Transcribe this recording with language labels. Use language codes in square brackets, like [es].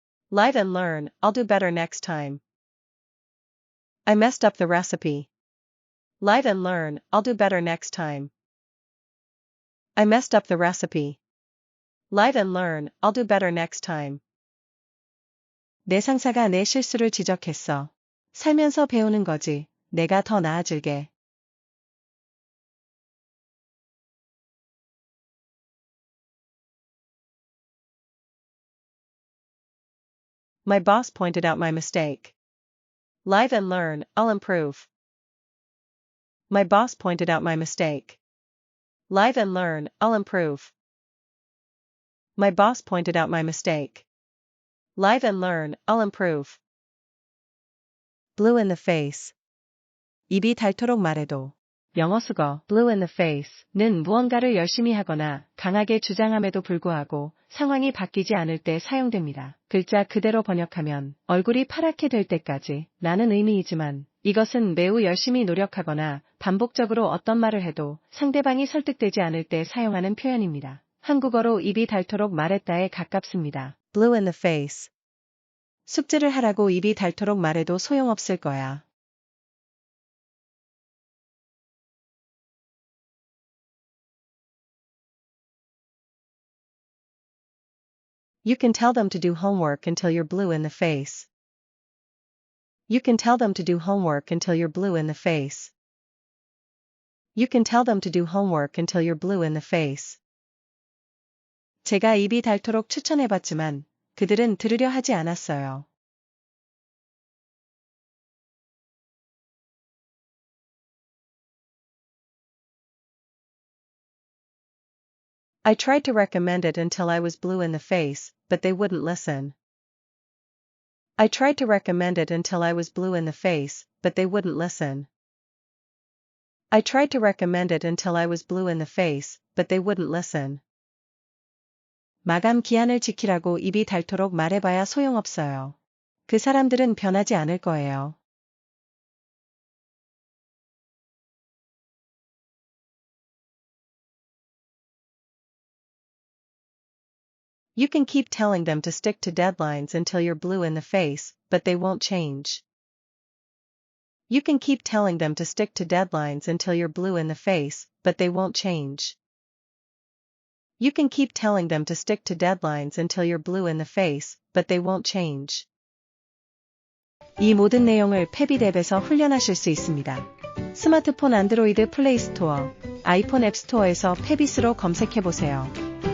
[en] Live and learn, I'll do better next time. I messed up the recipe. Live and learn, I'll do better next time. I messed up the recipe. Live and learn, I'll do better next time. [ko] 내 상사가 내 실수를 지적했어. 살면서 배우는 거지. 내가 더 나아질게. [en] My boss pointed out my mistake. Live and learn, I'll improve. My boss pointed out my mistake. Live and learn, I'll improve. My boss pointed out my mistake. Live and learn, I'll improve. Blue in the face. [ko] 입이 닳도록 말해도. 영어 수거 [en] blue in the face [ko] 는 무언가를 열심히 하거나 강하게 주장함에도 불구하고 상황이 바뀌지 않을 때 사용됩니다. 글자 그대로 번역하면 얼굴이 파랗게 될 때까지 라는 의미이지만 이것은 매우 열심히 노력하거나 반복적으로 어떤 말을 해도 상대방이 설득되지 않을 때 사용하는 표현입니다. 한국어로 입이 닳도록 말했다에 가깝습니다. [en] Blue in the face. [ko] 숙제를 하라고 입이 닳도록 말해도 소용없을 거야. [en] You can tell them to do homework until you're blue in the face. You can tell them to do homework until you're blue in the face. You can tell them to do homework until you're blue in the face. [ko] 제가 입이 닳도록 추천해봤지만 그들은 들으려 하지 않았어요. [en] I tried to recommend it until I was blue in the face, but they wouldn't listen. I tried to recommend it until I was blue in the face, but they wouldn't listen. I tried to recommend it until I was blue in the face, but they wouldn't listen. [ko] 마감 기한을 지키라고 입이 닳도록 말해봐야 소용없어요. 그 사람들은 변하지 않을 거예요. [en] You can keep telling them to stick to deadlines until you're blue in the face, but they won't change. You can keep telling them to stick to deadlines until you're blue in the face, but they won't change. You can keep telling them to stick to deadlines until you're blue in the face, but they won't change. [ko] 이 모든 내용을 패빗 앱에서 훈련하실 수 있습니다. 스마트폰 안드로이드 플레이 스토어, 아이폰 앱 스토어에서 패빗으로 검색해보세요.